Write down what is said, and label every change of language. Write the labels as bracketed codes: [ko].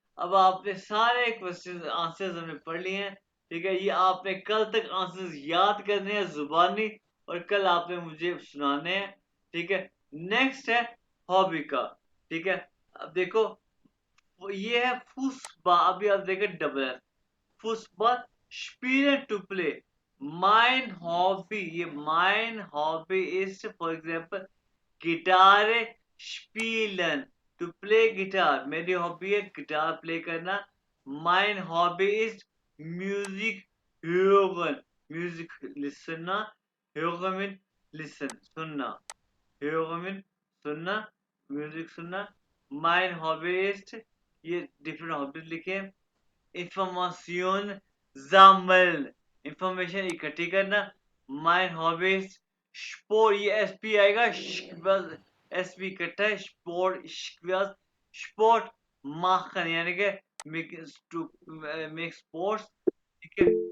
[hi] अब आपने सारे क्वेश्चन आंसर्स हमने पढ़ लिए हैं, ठीक है। ये आपने कल तक आंसर्स याद करने हैं जुबानी, और कल आपने मुझे सुनाने हैं, ठीक है। नेक्स्ट है हॉबी का, ठीक है। अब देखो ये है फुसबा, अभी आप देखें डबल है [de] Fußball spielen [en] to play. [de] Mein Hobby, ये mein Hobby ist, [en] for example, [de] गिटार spielen, [en] to play guitar. [hi] मेरी हॉबी है गिटार प्ले करना। [de] Mein Hobby ist music hören, [en] music listener, [de] hören [en] mean listen, [de] सुनना, hören mean सुनना, [hi] music सुनना। [de] Mein Hobby ist, [hi] ये different hobbies लिखे हैं। Information sammeln, information इकट्ठी करना। माय हॉबीज स्पोर्ट, ये एसपी आएगा, एसपी इकट्ठा है, स्पोर्ट स्पोर्ट machen यानी कि [en] make sports, [hi] ठीक है।